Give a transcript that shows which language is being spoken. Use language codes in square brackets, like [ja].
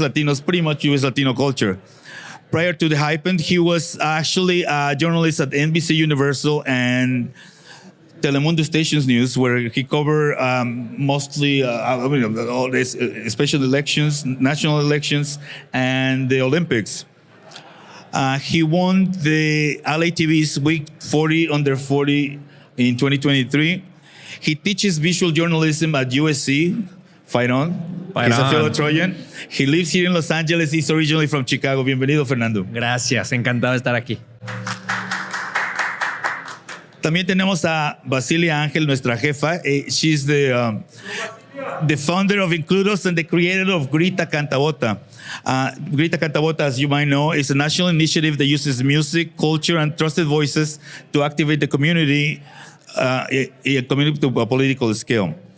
[en] Latinos, pretty much U.S. Latino culture. Prior to The Hypen, he was actually a journalist at NBC Universal and Telemundo Stations News, where he covered mostly all this, special elections, national elections, and the Olympics. He won the LATV's Week 40 Under 40 in 2023. He teaches visual journalism at USC. Fight on. He's a fellow Trojan. He lives here in Los Angeles. He's originally from Chicago. [es] Bienvenido, Fernando. Gracias, encantado de estar aquí. También tenemos a Bacilia Angel, nuestra jefa. [en] She's the founder of Includos and the creator of Grita, Canta, Vota. Grita, Canta, Vota, as you might know, is a national initiative that uses music, culture, and trusted voices to activate the community, to a political scale.